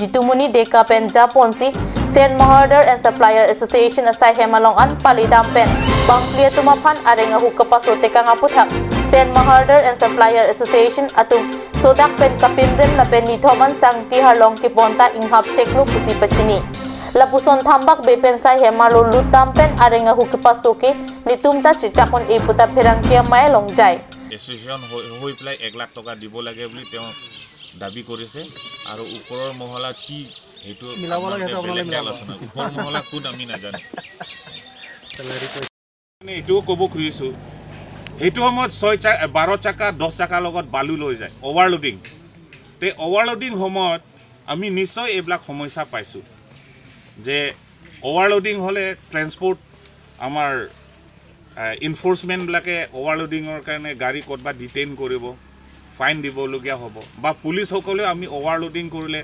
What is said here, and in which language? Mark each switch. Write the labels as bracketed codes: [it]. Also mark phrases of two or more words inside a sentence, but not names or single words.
[mjw] Jitumuni deka pen japonsi Sen Mahardar and Supplier Association asai hemalong an palidam pen bangklia tumaphan arenga hukapaso teka ngaputhak Sen Mahardar and Supplier Association atum sodak pen kapimren na pen nithoman sang tiharlong kiponta inghap cheklu pusi pachini lapuson thambak bepen sai hemalo lutam pen arenga hukapaso ke nitumta chichakon eputa Phirangkia Mai longjai [as] এসোসিয়েশন হৈ পেলাই 1 লাখ টকা দিব লাগে বুলি তেওঁ দাবী কৰিছে আৰু ওপৰৰ মহলা কি হেতু মিলাব লাগে আপোনালোকে আলোচনা ওপৰ মহলা কোন আমি নাজানো মানে এটো কব খুজিছো হেতু সময়ত 12 চাকা 10 চাকা লগত বালু লৈ যায় ওভাৰলোডিং তে ওভাৰলোডিং সময়ত আমি নিশ্চয় এইবিলাক সমস্যা পাইছো যে ওভাৰলোডিং হলে ট্ৰান্সপোৰ্ট আমাৰ এনফোর্সমেন্ট ব্লাকে ওভারলোডিংৰ কাৰণে গাড়ী কতবা ডিটেইন কৰিব ফাইন দিবলগীয়া হ'ব বা পুলিশ সকলে আমি ওভারলোডিং কৰিলে